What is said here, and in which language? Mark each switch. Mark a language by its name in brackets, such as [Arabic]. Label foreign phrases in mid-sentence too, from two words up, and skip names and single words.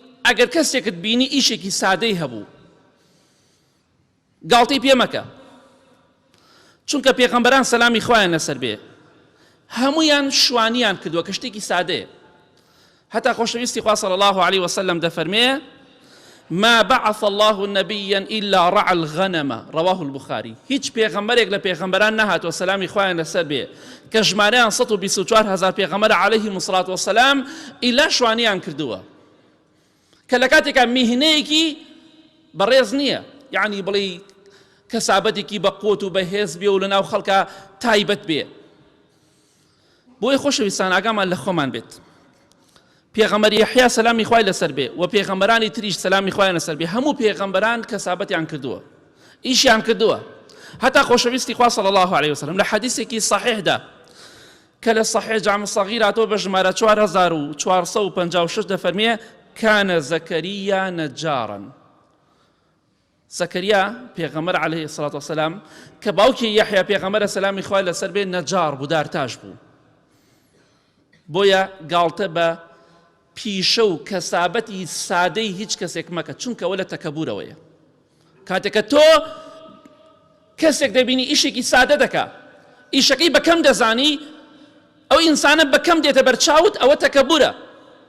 [Central Kurdish] ئەگەر کەسێکت بینی ئیشێکی سادەی هەبوو گاڵتەی پێ مەکە، چونکە پێغەمبەران سەلامی خوایان لەسەر بێ هەموویان شوانیان کردووە کە شتێکی سادەیە. هەتا خۆشەویستی خوا [Arabic] صلی الله عليه وسلم دەفەرمێ ما بعث الله نبيا إلا رعى الغنم رواه البخاري. [Central Kurdish] هیچ پێغەمبەرێک لە پێغەمبەران نەهاتوە سەلامی خوایان لەسەر بێ کە ژمارەیان 124,000 پێغەمبەر [Arabic] عەلەیهیمو الصلاة والسلام [Central Kurdish] ئیلا شوانیان کردووە کە لە کاتێکا میهنەیەکی بەڕێز نییە، یعنی بڵێ کەسابەتێکی بە قوت و بەهێز بێ و لەناو خەڵکە تایبەت بێ. بۆیە خۆشەویستان ئاگامان لە خۆمان بێت پێغەمبەر یەحیا سەلامی خوای لەسەر بێ و پێغەمبەرانی تریش سەلامی خوایان لەسەر بێ هەموو پێغەمبەران کەسابەتیان کردووە، ئیشیان کردووە. هەتا خۆشەویستی خوا [Arabic] صلی الله عليه وسلم [Central Kurdish] لە حەدیثێکی صحیحدا کە لە صحیح جامع الصغیر هاتووە بە ژمارە 4456 دەفەرمێ [Arabic] كان زكريا نجارا. [Central Kurdish] زكريا پێغەمبەر [Arabic] عليه الصلاة والسلام [Central Kurdish] کە باوکی یەحیا پێغەمبەرە سەلامی خوای لەسەر بێ نەجار بوو، دارتاش بوو. بۆیە گاڵتە بە پیشە و کەسابەتی سادەی هیچ کەسێک مەکە، چونکە ئەوە لە تەکەبورەوەیە. کاتێککە تۆ کەسێک دەبینی ئیشێکی سادە دەکا، ئیشەکەی بەکەم دەزانی، ئەو ئینسانە بەکەم دێتە بەرچاوت، ئەوە تەکەبورە.